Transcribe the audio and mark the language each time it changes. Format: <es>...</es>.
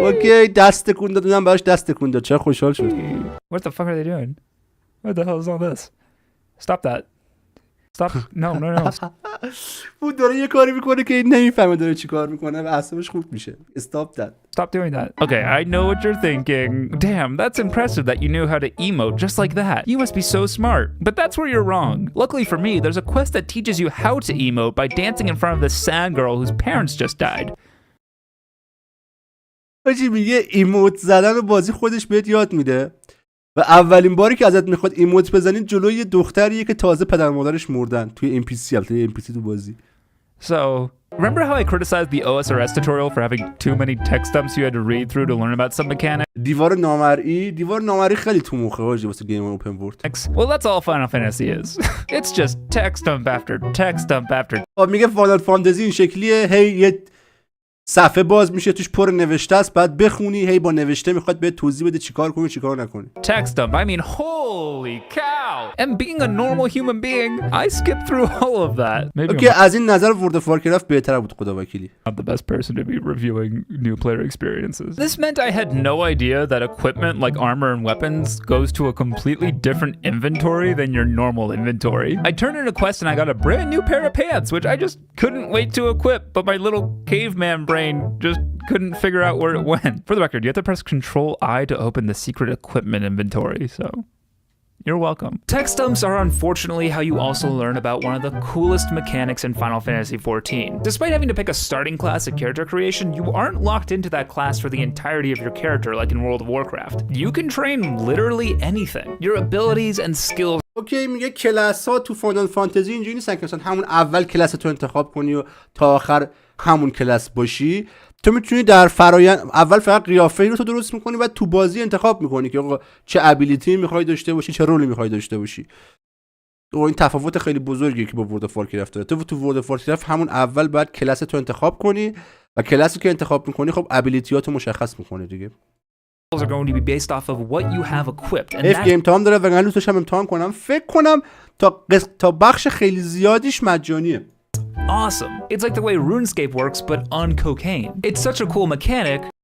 <fa>اوکی دست تکون داد اونم براش دست تکون داد. چرا خوشحال شد.</fa> <en>What the fuck are they doing? What the hell is all this? Stop that. Stop. No.</en> <fa>اون داره یه کاری میکنه که این نمیفهمه داره چی کار میکنه و اعصابش خورد میشه.</fa> <en>Stop that. Stop doing that. Okay, I know what you're thinking. Damn, that's impressive that you knew how to emote just like that. You must be so smart. But that's where you're wrong. Luckily for me, there's a quest that teaches you how to emote by dancing in front of this sad girl whose parents just died.</en> <fa>آجی میگه ایموت زدن و بازی خودش بهت یاد میده و اولین باری که ازت میخواد ایموت بزنی جلوی یه دختریه که تازه پدر مادرش مردن توی NPC البته NPC تو بازی.</fa> <en>So, remember how I criticized the OSRS tutorial for having too many text dumps you had to read through to learn about some mechanics?</en> <fa>دیوار نامرئی خیلی تو مخه آجی واسه گیم اوپن ورلد.</fa> <en>Well, that's all Final Fantasy is. It's just text dump after text dump after.</en> <fa>میگه فاینال فانتزی این شکلیه هی یه صفحه باز میشه توش پر نوشته است بعد بخونی هی با نوشته میخواد بهت توضیح بده چیکار کنی چیکار نکنی.</fa> <en>Text dump. I mean, holy cow! And being a normal human being, I skipped through all of that. Maybe</en> <fa>اوکی از این نظر ورد اف وارکرافت بهتر بود خدا وکیلی.</fa> <en>I'm not the best person to be reviewing new player experiences. This meant I had no idea that equipment like armor and weapons goes to a completely different inventory than your normal inventory. I turned in a quest and I got a brand new pair of pants, which I just couldn't wait to equip, but my little caveman brain just couldn't figure out where it went. For the record, you have to press Control I to open the secret equipment inventory, so you're welcome. Text dumps are unfortunately how you also learn about one of the coolest mechanics in Final Fantasy XIV. Despite having to pick a starting class at character creation, you aren't locked into that class for the entirety of your character like in World of Warcraft. You can train literally anything. Your abilities and skills.</en> <fa>اوکی میگه کلاس ها تو فاینال فانتزی اینجوری نیستن که مثلا همون اول کلاس تو انتخاب کنی و تا آخر همون کلاس باشی. تو میتونی در فرایند اول فقط قیافه رو تو درست میکنی بعد تو بازی انتخاب میکنی که آقا چه ابیلیتی میخوای داشته باشی چه رولی میخوای داشته باشی. این تفاوت خیلی بزرگیه که با ورد اف وارکرافت داره. تو ورد اف وارکرافت همون اول باید کلاس تو انتخاب کنی و کلاسی که انتخاب میکنی خب ابیلیتیاتو مشخص میکنه دیگه.</fa> <en>are going to be based off of what you have equipped. And</en> <fa>اف گیم تام داره و من لوتش هم امتحان کنم. فکر کنم تا بخش خیلی زیادیش مجانیه.</fa> <en>Awesome. It's like the way RuneScape works but on cocaine. It's such a cool mechanic.</en>